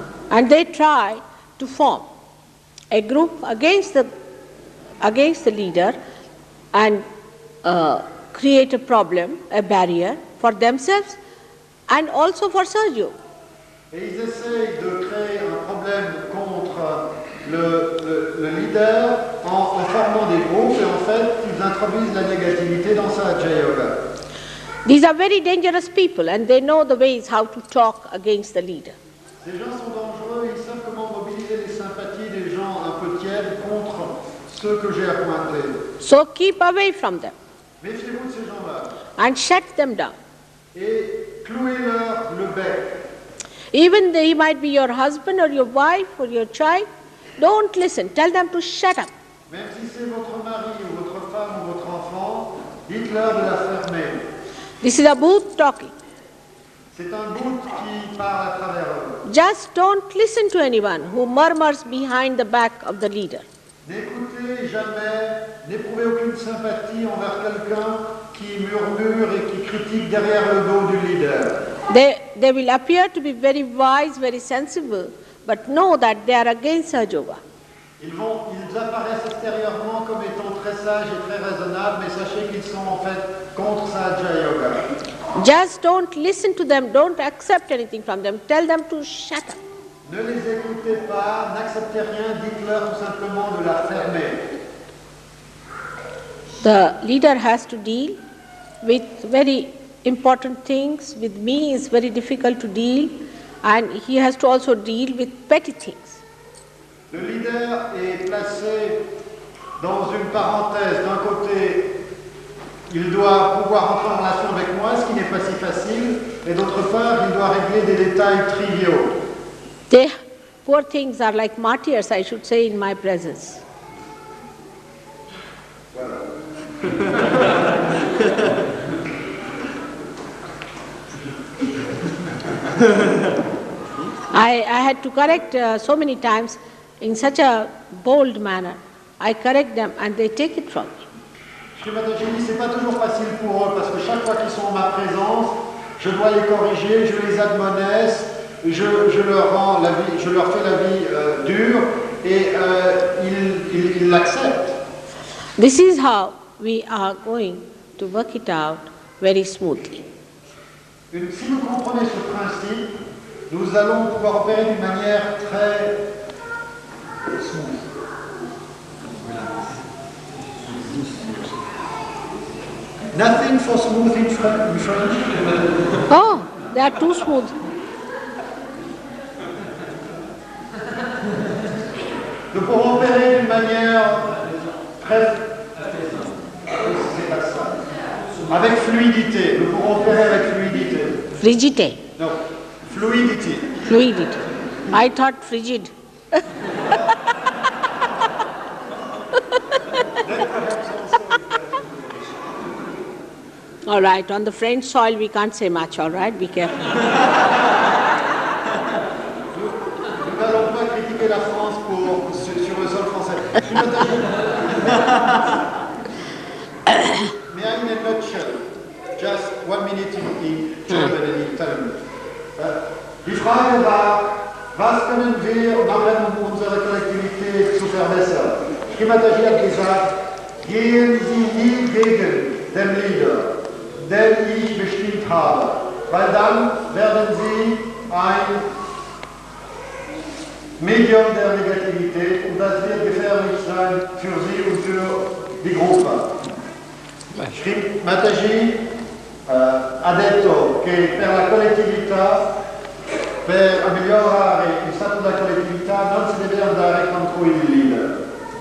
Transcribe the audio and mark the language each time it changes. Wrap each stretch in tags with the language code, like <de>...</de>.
<en>And they try to form a group against the leader and create a problem, a barrier for themselves and also for Sahaja.</en> <fr>Et ils essayent de créer un problème contre le leader en formant des groupes et en fait ils introduisent la négativité dans Sahaja Yoga.</fr> <en>These are very dangerous people and they know the ways how to talk against the leader.</en> <fr>Ces gens sont dangereux, ils savent comment mobiliser les sympathies des gens un peu tièdes contre ceux que j'ai appointés.</fr> <en>So keep away from them.</en> <fr>Méfiez-vous de ces gens-là.</fr> <en>And shut them down.</en> <fr>et clouez-leur le bec.</fr> <en>Even though he might be your husband or your wife or your child, don't listen. Tell them to shut up.</en> <fr>Même si c'est votre mari ou votre femme ou votre enfant, dites-leur de la fermer.</fr> <en>This is a booth talking.</en> <fr>C'est un bout qui parle à travers eux.</fr> <en>Just don't listen to anyone who murmurs behind the back of the leader.</en> <fr>N'écoutez jamais, n'éprouvez aucune sympathie envers quelqu'un qui murmure et qui critique derrière le dos du leader.</fr> <en>They will appear to be very wise, very sensible, but know that they are against Sahaja Yoga.</en> <fr>Ils apparaissent extérieurement comme étant très sages et très raisonnables, mais sachez qu'ils sont en fait contre Sahaja Yoga.</fr> <en>Just don't listen to them, don't accept anything from them, tell them to shut up.</en> <fr>Ne les écoutez pas, n'acceptez rien, dites-leur tout simplement de la fermer.</fr> <en>The leader has to deal with very important things. With me it's very difficult to deal, and he has to also deal with petty things.</en> <fr>Le leader est placé dans une parenthèse. D'un côté, il doit pouvoir entrer en relation avec moi, ce qui n'est pas si facile, et d'autre part, il doit régler des détails triviaux.</fr> <en>They, poor things, are like martyrs, I should say, in my presence. I had to correct so many times in such a bold manner. I correct them and they take it from me.</en> <fr>Shri Mataji dit, c'est pas toujours facile pour eux parce que chaque fois qu'ils sont en ma présence, je dois les corriger, je les admonesse, je leur fais la vie dure et ils l'acceptent.</fr> <en>This is how we are going to work it out very smoothly.</en> <fr>Si vous comprenez ce principe, nous allons pouvoir opérer d'une manière très smooth.</fr> <en>Nothing for smooth in French. Oh, they are too smooth.</en> <fr>Nous pourrons opérer d'une manière très... C'est pas ça. Avec fluidité. Nous pourrons opérer avec fluidité. Frigidité.</fr> <en>Non, fluidity. Fluidity. I thought frigid. All right, on the French soil we can't say much, all right? Be careful.</en> <fr>Nous n'allons pas critiquer la France sur le sol français.</fr> <en>May I in a nutshell, just 1 minute in German and in Italian.</en> <de>Die Frage war, was können wir im Rahmen unserer Kollektivität zu verbessern? Shri Mataji hat gesagt, gehen Sie nie gegen den Leader, den ich bestimmt habe, weil dann werden Sie ein Medium der Negativität und das wird gefährlich sein für Sie und für die Gruppe.</de> <it>Shri Mataji ha detto che per la collettività, per migliorare il stato della collettività non si deve andare contro il leader.</it>